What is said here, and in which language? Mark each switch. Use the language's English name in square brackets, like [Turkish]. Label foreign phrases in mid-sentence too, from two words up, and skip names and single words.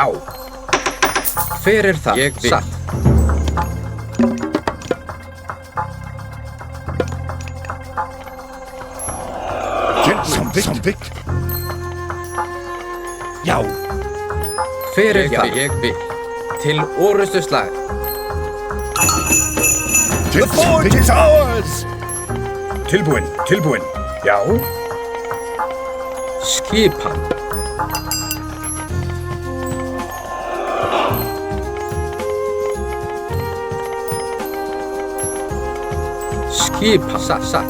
[Icelandic] Hver það? Ég vil. Satt. Tilbúin, samþykkt. Já. Hver það? Ég vil. Til orustu slag. [English] The fort is ours! [Icelandic] Tilbúin, tilbúin, já. Skipan. Skipan. Satt.